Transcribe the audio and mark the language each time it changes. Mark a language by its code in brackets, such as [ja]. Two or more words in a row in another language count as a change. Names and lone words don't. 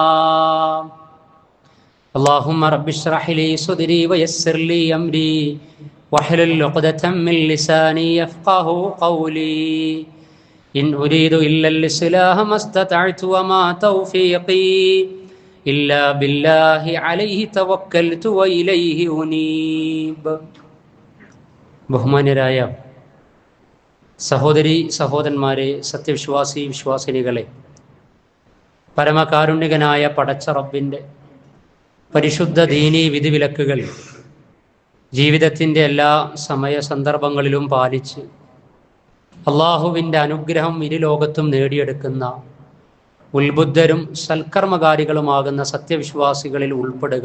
[ar] اللهم رب اشرح لي صدري ويسر لي أمري واحلل عقدة من لساني يفقه قولي إن أريد إلا الإصلاح ما استطعت وما توفيقي إلا بالله عليه توكلت وإليه أنيب. [ml] ബഹുമാന്യരായ സഹോദരി സഹോദരന്മാരെ, സത്യവിശ്വാസി വിശ്വാസിനികളെ, പരമകാരുണ്യകനായ പടച്ച റബ്ബിൻ്റെ പരിശുദ്ധ ദീനീ വിധിവിലക്കുകൾ ജീവിതത്തിൻ്റെ എല്ലാ സമയ സന്ദർഭങ്ങളിലും പാലിച്ച് അള്ളാഹുവിൻ്റെ അനുഗ്രഹം ഇരുലോകത്തും നേടിയെടുക്കുന്ന ഉത്ബുദ്ധരും സൽക്കർമ്മകാരികളുമാകുന്ന സത്യവിശ്വാസികളിൽ ഉൾപ്പെടുക.